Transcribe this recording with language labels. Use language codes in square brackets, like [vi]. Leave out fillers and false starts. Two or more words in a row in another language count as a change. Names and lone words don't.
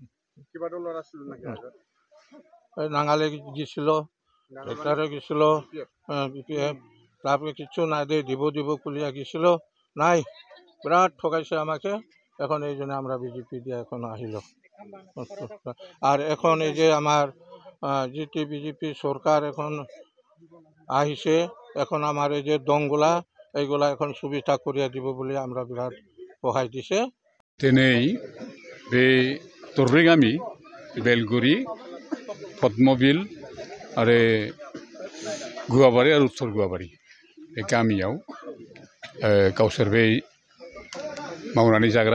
[bn] নাঙালে গেছিল ট্রেক্টরে গেছিল বিপিএফ তারপরে কিছু না দিয়ে দিব কুলিয়া গেছিল নাই বিরাট ঠকাইছে আমাকে এখন এই জন্য আমরা বিজেপি দিয়ে এখন আহিল আর এখন এই যে আমার যেটি বিজেপি সরকার এখন আহিছে এখন আমার এই যে দংগুলা এইগুলা এখন সুবিধা করিয়া দিব বলে আমরা বিরাট সহায় দিছে [brx] दिनै बे दरब्रै गामि बेलगुरि पद्मबिल आरो गुवाबारि आरो उत्तर गुवाबारि बे गामियाव गावसोर बे मावनानै जाग्रा